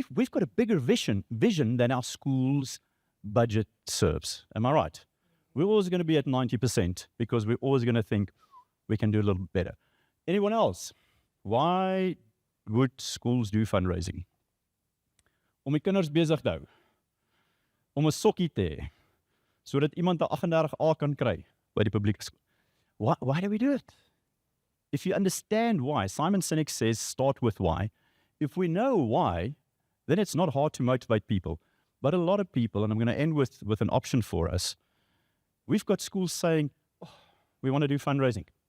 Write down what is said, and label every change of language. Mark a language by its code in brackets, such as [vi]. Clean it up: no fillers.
[en] We've got a bigger vision than our school's budget serves. Am I right? We're always going to be at 90% because we're always going to think we can do a little better. Anyone else? Why would schools do fundraising? [af] Om die kinders besig te hou. Om 'n sokkie te hê, sodat iemand 'n 38A kan kry by die publieke skool. [en] Why do we do it? If you understand why, Simon Sinek says start with why. If we know why, then it's not hard to motivate people. But a lot of people, and I'm going to end with an option for us, we've got schools saying, oh, we want to do fundraising.